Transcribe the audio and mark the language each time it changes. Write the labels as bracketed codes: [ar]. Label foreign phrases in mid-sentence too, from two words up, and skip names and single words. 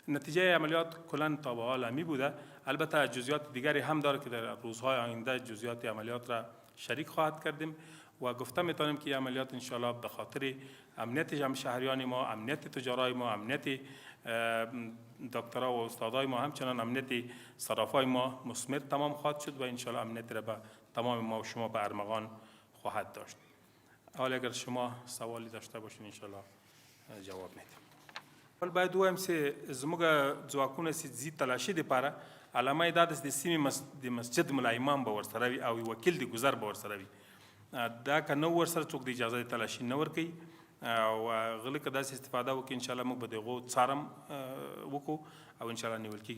[fa] نتیجه عملیات کلا تا به حال همی بوده. البته جزئیات دیگری هم داره که در روزهای آینده جزئیات عملیات را شریک خواهد کردیم و گفته میتونیم که عملیات انشالله به خاطر امنیت جمع شهریان ما، امنیت تجارای ما، امنیت دکترها و استادای ما، همچنان امنیت صرافای ما مثمر تمام خواهد شد و انشالله امنیت را به تمام ما و شما به ارمغان خواهد داشت. حالا اگر شما سوالی داشته باشین انشالله جواب میدیم. [ps] ولی باید وایم چې زموږ ځواکونه چې ځي تلاشي دپاره علامه یې دا ده چې د سیمې د مسجد ملا امام به ورسره وي او وکیل د ګذر به ورسره وي. دا که نه ورسره څوک د اجازه د تلاشي نه ورکوي او غلی که داسې استفاده وکړي انشاءالله موږ به د هغو څارم وکړو او انشاءالله نیول کېږي.